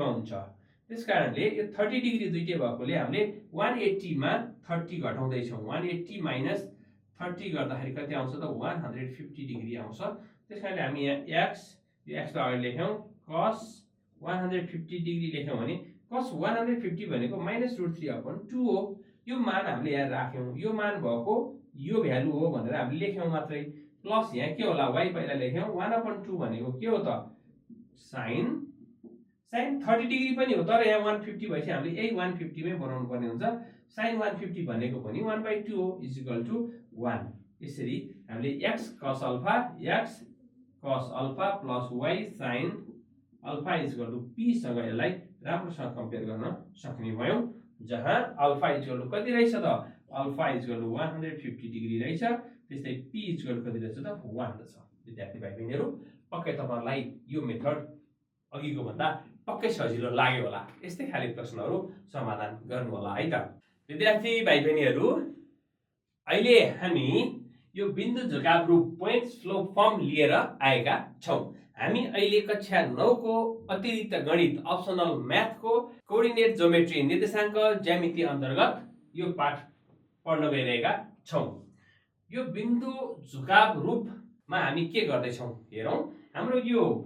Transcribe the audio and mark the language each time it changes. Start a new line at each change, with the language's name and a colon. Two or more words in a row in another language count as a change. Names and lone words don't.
Nepali: हुन्छ त्यसकारणले यो 30 डिग्री दुईटै भएकोले हामीले 180 मा 30 घटाउँदै छौं 180 माइनस 30 गर्दाखेरि कति आउँछ त 150 डिग्री आउँछ त्यसकारणले हामी यहाँ x यो x लाई अगाडि लेख्यौं cos 150 डिग्री लेख्यौं भने cos 150 भनेको -√3/2 हो यो मान हामीले यहाँ राख्यौं यो मान भएको यो भ्यालु हो भनेर हामीले लेख्यौं मात्रै प्लस यहाँ के होला y पहिला लेख्यौं 1/2 भनेको के हो त sin 30 डिग्री पनि हो तर यहाँ 150 भएपछि हामीले यही 150 मै बनाउनु पर्ने हुन्छ sin 150 भनेको पनि 1/2 हो
English: is equal to 1
Nepali: यसरी हामीले
English: x cos alpha x cos alpha plus y sin alpha is equal to p
Nepali: सँग यसलाई राम्रोसँग कम्पेयर गर्न सक्ने भयौं जहाँ
English: alpha is equal to
Nepali: कति रहेछ त
English: alpha is equal to 150
Nepali: डिग्री रहेछ त्यस्तै
English: p is equal to
Nepali: कति रहेछ त 1 रहेछ विद्यार्थी भाइ बहिनीहरु पक्कै तपाईहरुलाई यो मेथड अघिको भन्दा पक्कै सजिलो लाग्यो होला यस्तै खाली प्रश्नहरु समाधान गर्नु होला है त विद्यार्थी भाइ बहिनीहरु अहिले हामी यो बिन्दु झुकाव रूप
English: point slope form
Nepali: लिएर आएका छौं हामी अहिले कक्षा 9 को अतिरिक्त गणित
English: optional math
Nepali: को
English: coordinate geometry
Nepali: निर्देशांक ज्यामिति अन्तर्गत यो पाठ पढ्न गइरहेका छौं यो बिन्दु झुकाव रूपमा हामी के गर्दै छौं हेरौं हाम्रो यो